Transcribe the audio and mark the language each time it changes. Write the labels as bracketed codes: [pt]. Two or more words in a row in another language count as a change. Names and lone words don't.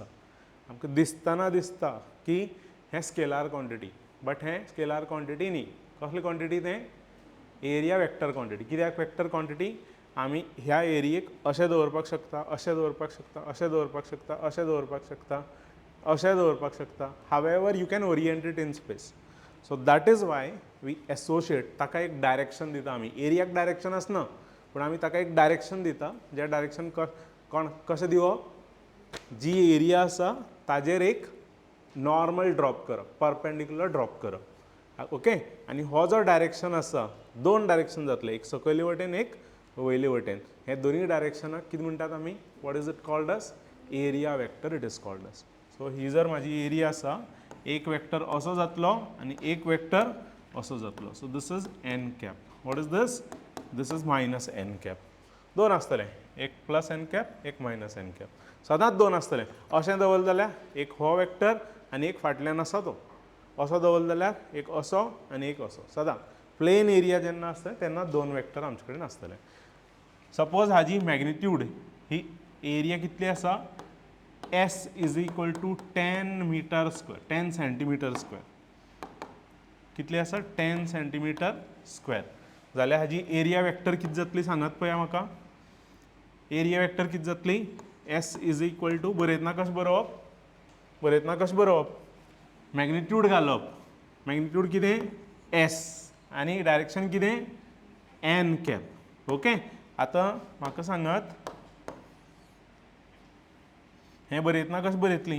[kok] आमकां दिसतना दिसता की हें [en] scalar quantity, [kok] बट हें [en] scalar quantity [kok] न्ही. कसली क्वॉन्टिटी तें [en] area vector quantity. [kok] कित्याक [en] vector quantity [kok] आमी ह्या एरियेक अशें दवरपाक शकता, अशें दवरपाक शकता, अशें दवरपाक शकता, अशें दवरपाक शकता, अशें दवरपाक शकता. [en] however you can orient it in space. so that is why we associate [kok] ताका एक डायरेक्शन दिता आमी. एरियाक डायरेक्शन आसना पूण आमी ताका एक डायरेक्शन दिता. ज्या डायरेक्शन कशें दिवप, जी एरिया आसा ताजेर एक [en] normal drop [kok] करप, [en] perpendicular drop [kok] करप. ओके, आनी हो जो डायरेक्शन आसा दोन डायरेक्शन जातले, एक सकयले वटेन एक वयले वटेन. हे दोनूय डायरेक्शनाक कितें म्हणटात आमी, [en] what is it called as area vector it is called as. [kok] सो ही जर म्हाजी एरिया आसा, एक वेक्टर असो जातलो आनी एक वेक्टर असो जातलो. [en] so this is n cap. what is this, this is minus n cap. [kok] दोन आसतले, एक [en] plus n cap [kok] एक [en] minus n cap. [kok] सदांच दोन आसतले. अशें दवरलें जाल्यार एक हो वेक्टर आनी एक फाटल्यान आसा तो. असो दवरलें जाल्यार एक असो आनी एक असो. सदां [en] plane area [kok] जेन्ना आसता तेन्ना दोन वेक्टर आमचे कडेन आसतले. सपोज हाजी मॅग्निट्यूड ही एरिया कितली आसा, [en] S is equal to 10 metre square, 10 centimetre square. [kok] कितली आसा 10 [en] centimetre square. [kok] जाल्यार हाजी [en] area vector [kok] किती जातली सांगात पळया म्हाका. [en] area vector [kok] किती जातली, S [en] is equal to [kok] बरयतना कशें बरोवप, बरयतना कशें बरोवप, मॅग्निट्यूड घालप. मॅग्निट्यूड कितें S आनी डायरेक्शन कितें [en] n cap. [kok] ओके, आतां म्हाका सांगात हें बरयतना कशें बरयतली.